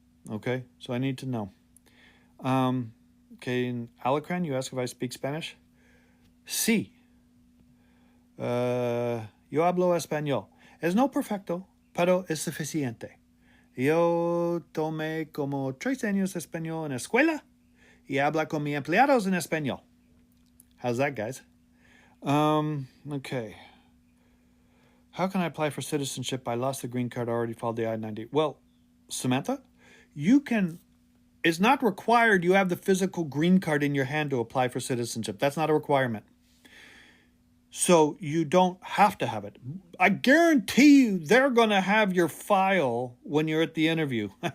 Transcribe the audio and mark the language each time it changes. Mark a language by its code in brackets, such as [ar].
[en] Okay, so I need to know. Okay, in Alacran, you ask if I speak Spanish. [es] Sí. Yo hablo español. Es no perfecto, pero es suficiente. Yo tomé como 3 años español en la escuela y habla con mis empleados en español. [en] How's that, guys? Okay. How can I apply for citizenship? I lost the green card, already filed the I-90. Well, Samantha, it's not required you have the physical green card in your hand to apply for citizenship. That's not a requirement. So you don't have to have it. I guarantee you they're going to have your file when you're at the interview.